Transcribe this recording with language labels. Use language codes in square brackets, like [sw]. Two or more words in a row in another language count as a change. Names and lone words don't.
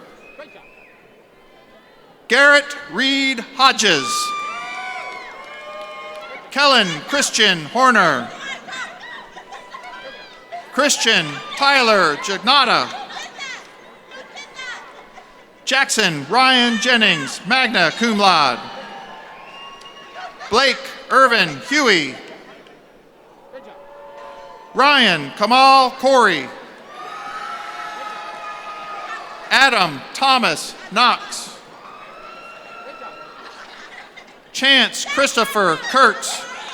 [en] Garrett Reed Hodges. Kellen Christian Horner. Christian Tyler Gignata. Jackson Ryan Jennings, [la] magna cum laude. [en] Blake Irvin Huey. Ryan Kamal Corey. Adam Thomas Knox. Chance Christopher Kurtz.